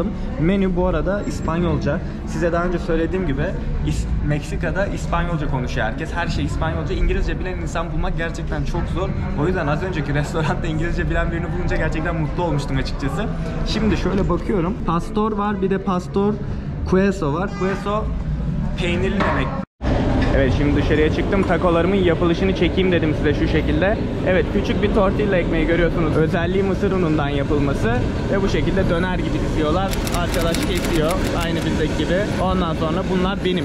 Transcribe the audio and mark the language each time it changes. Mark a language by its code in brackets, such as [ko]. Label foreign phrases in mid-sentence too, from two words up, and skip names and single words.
[tr] Menü bu arada İspanyolca. Size daha önce söylediğim gibi Meksika'da İspanyolca konuşuyor herkes. Her şey İspanyolca. İngilizce bilen insan bulmak gerçekten çok zor. O yüzden az önceki restoranda İngilizce bilen birini bulunca gerçekten mutlu olmuştum açıkçası. Şimdi şöyle bakıyorum. Pastor var. Bir de [es] pastor queso [tr] var. Queso peynirli demek. Evet, şimdi dışarıya çıktım. Takolarımın yapılışını çekeyim dedim size şu şekilde. Evet, küçük bir tortilla ekmeği görüyorsunuz. Özelliği mısır unundan yapılması. Ve bu şekilde döner gibi diziyorlar. Arkadaş kesiyor. Aynı bizdeki gibi. Ondan sonra bunlar benim.